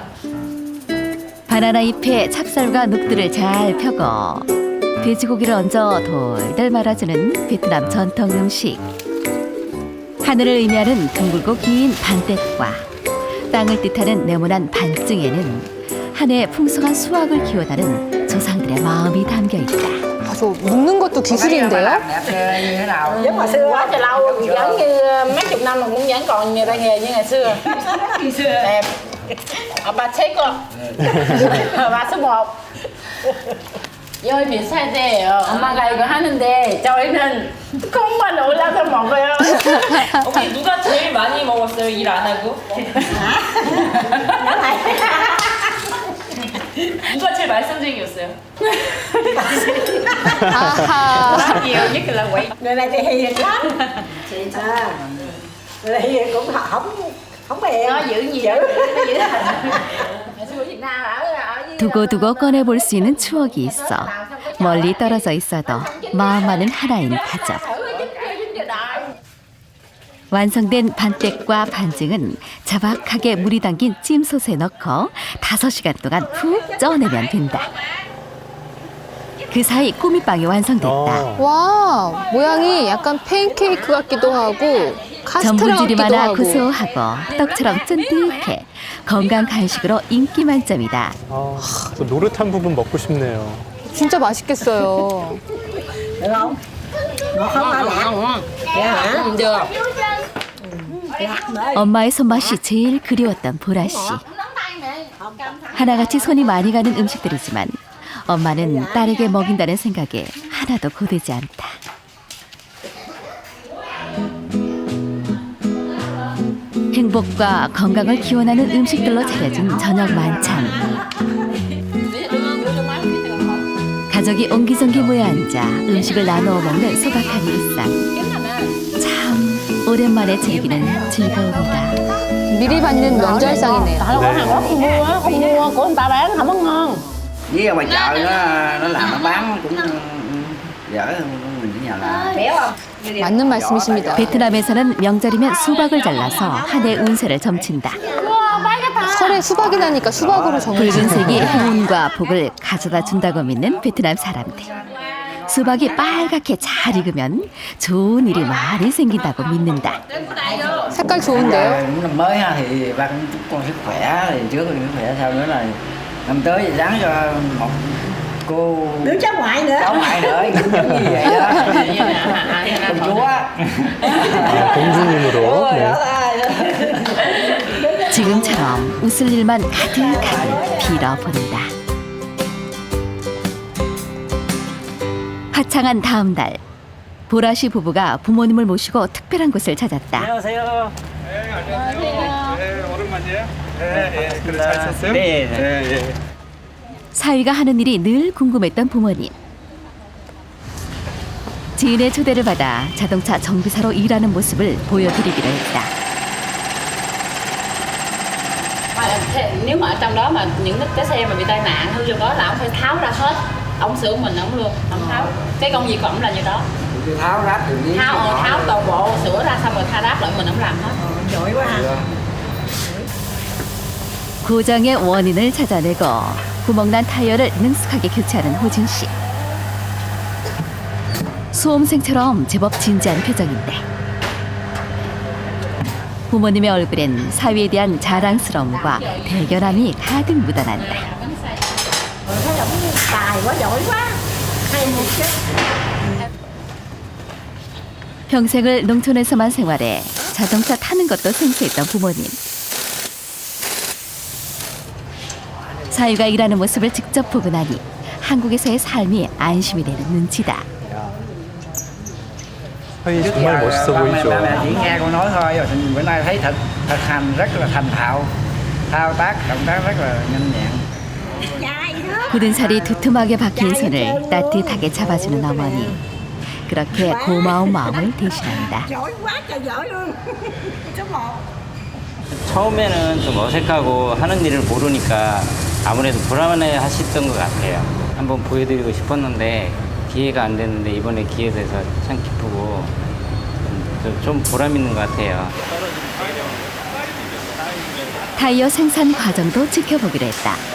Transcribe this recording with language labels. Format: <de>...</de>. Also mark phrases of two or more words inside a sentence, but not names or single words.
<ko>바나나 잎에 찹쌀과 녹두를 잘 펴고 돼지고기를 얹어 돌돌 말아주는 베트남 전통 음식. 하늘을 의미하는 둥글고 긴 반대과 땅을 뜻하는 네모난 반증에는 한 해 풍성한 수확을 기원하는 조상들의 마음이 담겨 있다. 아, 저 묶는 것도 기술인데요?</ko> <vi>Giống hồi xưa. Quá trời lâu giống như mấy chục năm mà cũng vẫn còn nhiều tay nghề như ngày xưa. Đẹp.</vi> <ko>아빠 최고. 아빠 수고. 여기 몇 살이에요? 엄마가 이거 하는데 저희는 콩만 올라서 먹어요. 어머니 누가 제일 많이 먹었어요, 일 안 하고? 누가 제일 말썽쟁이였어요? 아하.</ko> <vi>nhiều nhất là quậy. Người này thì hiền lắm. Người này hiền cũng không Không bèo. Nó giữ gì đó, nó giữ hình. Xưa Việt Nam ở</vi> <ko>두고두고 꺼내볼 수 있는 추억이 있어 멀리 떨어져 있어도 마음만은 하나인 가족. 완성된 반댁과 반증은 자박하게 물이 담긴 찜솥에 넣고 5시간 동안 푹 쪄내면 된다. 그 사이 꾸미빵이 완성됐다. 와, 모양이 약간 팬케이크 같기도 하고 카스테라 전분질이 같기도 많아 하고. 구수하고 떡처럼 쫀득해 건강 간식으로 인기 만점이다. 저 노릇한 부분 먹고 싶네요. 진짜 맛있겠어요.</ko> <vi>Được không? Ngọt không ba lạc? Dạ hả? Được. Lạc nữa.</vi> <ko>엄마의 손맛이 제일 그리웠던 보라 씨. 하나같이 손이 많이 가는 음식들이지만 엄마는 딸에게 먹인다는 생각에 하나도 고되지 않다. 행복과 건강을 기원하는 음식들로 차려진 저녁 만찬. 가족이 옹기종기 모여 앉아 음식을 나누어 먹는 소박한 일상. 참 오랜만에 즐기는 즐거움이다. 미리 받는 명절상이네요.</ko> <vi>Tại là Hàn Quốc không mua của người ta bán không có ngon. Với ở ngoài chợ nó làm nó bán cũng dở hơn mình ở nhà làm. Béo không?</vi> <ko>맞는 말씀이십니다. 베트남에서는 명절이면 수박을 잘라서 한 해 운세를 점친다. 설에 수박이 나니까 수박으로 정해진다. 붉은색이 행운과 복을 가져다 준다고 믿는 베트남 사람들. 수박이 빨갛게 잘 익으면 좋은 일이 많이 생긴다고 믿는다. 색깔 좋은데요?</ko> <vi>Năm mới ha thì ba cũng chúc con sức khỏe, thì trước thì sức khỏe sau nữa là năm tới thì ráng cho một cô Đứa cháu ngoại nữa. cháu ngoại nữa giống như vậy đó. Công chúa.</vi> <ko>공주님으로. 네. 지금처럼 웃을 일만 가득하게 빌어본다. 화창한 다음 날, 보라씨 부부가 부모님을 모시고 특별한 곳을 찾았다. 안녕하세요. 네, 안녕하세요. 네, 오랜만이에요. 네, 그래 잘 잤어요? 네. 네. 사위가 하는 일이 늘 궁금했던 부모님. 지인의 초대를 받아 자동차 정비사로 일하는 모습을 보여드리기로 했다.</ko> <vi>Nếu mà ở trong đó mà những cái xe mà bị tai nạn hư trong đó là ông phải tháo ra hết. Ông sửa mình ông luôn, ông tháo. Cái công việc của ông là như đó. Tháo ráp từ đi. Tháo toàn bộ, sửa ra xong rồi tha ráp lại mình ông làm hết. Giỏi quá ha.</vi> <ko>고장의 원인을 찾아내고 구멍난 타이어를 능숙하게 교체하는 호진 씨. 수험생처럼 제법 진지한 표정인데 부모님의 얼굴엔 사위에 대한 자랑스러움과 대견함이 가득 묻어난다.</ko> <vi>Tài quá, giỏi quá. Hay một chút.</vi> <ko>평생을 농촌에서만 생활해 자동차 타는 것도 생소했던 부모님. 사위가 일하는 모습을 직접 보고 나니 한국에서의 삶이 안심이 되는 눈치다. 사위 정말 멋있어 보이죠.</ko> <vi>Ba mẹ chỉ nghe con nói thôi, rồi bữa nay thấy thực hành rất là thành thạo, thao tác động tác rất là nhanh nhẹn.</vi> <ko>굳은 살이 두툼하게 박힌 손을 따뜻하게 잡아주는 어머니. 그렇게 고마운 마음을 대신한다.</ko> <vi>Giỏi quá trời giỏi luôn. Số 1.</vi> <ko>처음에는 좀 어색하고 하는 일을 모르니까 아무래도 불안해 하셨던 것 같아요. 한번 보여드리고 싶었는데 기회가 안 됐는데 이번에 기회 돼서 참 기쁘고 좀 보람 있는 것 같아요. 타이어 생산 과정도 지켜보기로 했다.</ko>